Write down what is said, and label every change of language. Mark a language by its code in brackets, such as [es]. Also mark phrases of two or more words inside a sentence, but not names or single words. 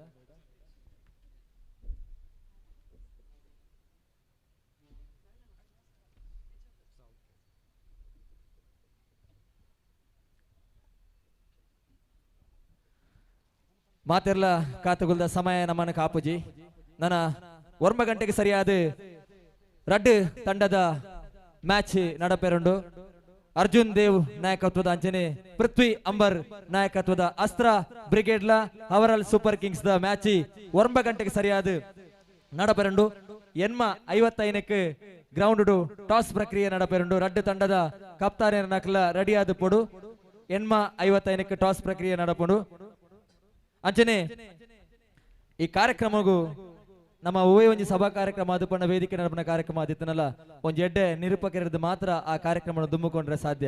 [tcy] ಮಾತೆರ್ಲ ಕಾತುಗುಲ್ದ ಸಮಯ ನಮ್ಮನ ಕಾಪುಜಿ ನನ್ನ 1 ಗಂಟೆಗೆ ಸರಿಯಾದ ರಡ್ ತಂಡದ ಮ್ಯಾಚ್ ನಡಪೆರುಂಡು. ಅರ್ಜುನ್ ದೇವ್ ನಾಯಕತ್ವದ ಅಂಚನೆ ಪೃಥ್ವಿ ಅಂಬರ್ ನಾಯಕತ್ವದ ಅಸ್ತ್ರ ಬ್ರಿಗೇಡ್ಲ ಅವರಲ್ ಸೂಪರ್ ಕಿಂಗ್ಸ್ ದ ಮ್ಯಾಚ್ 1 ಗಂಟೆಗೆ ಸರಿಯಾದ ನಡಪೆರುಂಡು. ಎನ್ಮ 55ಕ್ಕೆ [en] ground toss [tcy] ಪ್ರಕ್ರಿಯೆ ನಡಪೆರುಂಡು. ರಡ್ ತಂಡದ ಕಪ್ತಾನ ನಕಲ ರೆಡಿಯಾದ ಪೊಡು ಎಣ್ಮ 55ಕ್ಕೆ ಟಾಸ್ ಪ್ರಕ್ರಿಯೆ ನಡಪುಂಡು ಅಂಚನೆ ಈ ಕಾರ್ಯಕ್ರಮಗೂ ನಮ್ಮ ಓವೇ ಒಂಜಿ ಸಭಾ ಕಾರ್ಯಕ್ರಮ ಆದುಕೊಂಡ ವೇದಿಕೆ ನಡಪನ ಕಾರ್ಯಕ್ರಮ ಆದಿತ್ತನಲ್ಲ ಒಂಜಿ ಎಡ್ಡೆ ನಿರೂಪಕರಿದ್ದು ಮಾತ್ರ ಆ ಕಾರ್ಯಕ್ರಮ ದುಂಬಿಕೊಂಡ್ರೆ ಸಾಧ್ಯ.